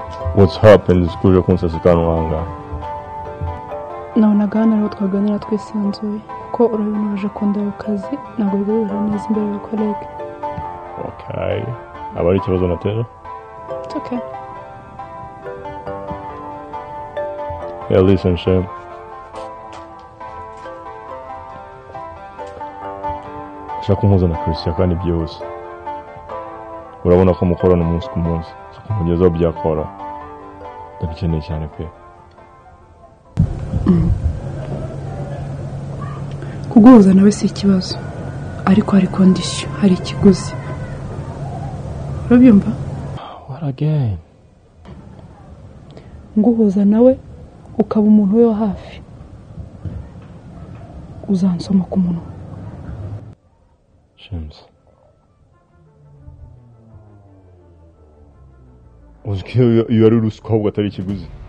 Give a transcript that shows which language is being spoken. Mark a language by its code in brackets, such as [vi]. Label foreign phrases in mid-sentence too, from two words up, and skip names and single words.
[en] What's happened [rw] kuje kunsasikana wanga? nabonaga hano ariho twaganira twisanzuye kuko urabona uje kundeba ku kazi ntabwo bigaragara neza imbere ya kolege. Okay. Abari ikibazo natera? [en] It's okay. Yeah, listen, Shem. [rw] Shaka umuza na Christian kandi byose. Urabona ko mukorana umunsi ku munsi. Kumugezaho byakora. Ndabikeneye cyane pe. Kuguhuza nawe si ikibazo ariko hari condition, hari ikiguzi. Urabyumva? [en] What again? [rw] Nguhuza nawe ukaba umuntu we wa hafi. Uzansoma ku munwa. James. Uziko iyo ari ruswa atari ikiguzi.